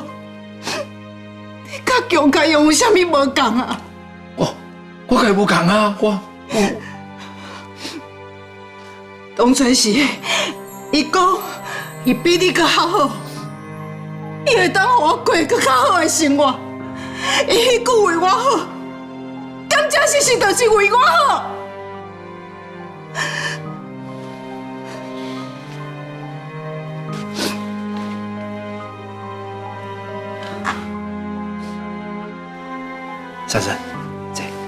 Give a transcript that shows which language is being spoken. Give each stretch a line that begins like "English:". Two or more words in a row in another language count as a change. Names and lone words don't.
Min Nan Chinese: 甲强甲用有啥物无共啊？我甲伊无共啊，我当初是伊讲伊比你较好，伊会当互我过更较好的生活，伊迄句为我好，敢真实就是为我好。珊珊，坐。